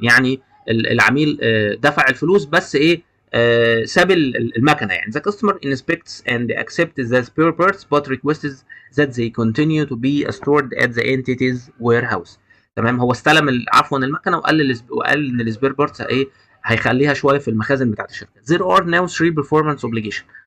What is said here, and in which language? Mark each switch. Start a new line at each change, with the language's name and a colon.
Arabic: يعني العميل دفع الفلوس بس ايه، ساب المكنه.
English: يعني the customer inspects and accepts the spare parts but requests that they continue to be stored at the entity's warehouse.
Arabic: تمام، هو استلم عفوا المكنه وقال ان السبير بارتس ايه هيخليها شويه في المخازن بتاعت الشركه.
English: there are now 3 performance obligation.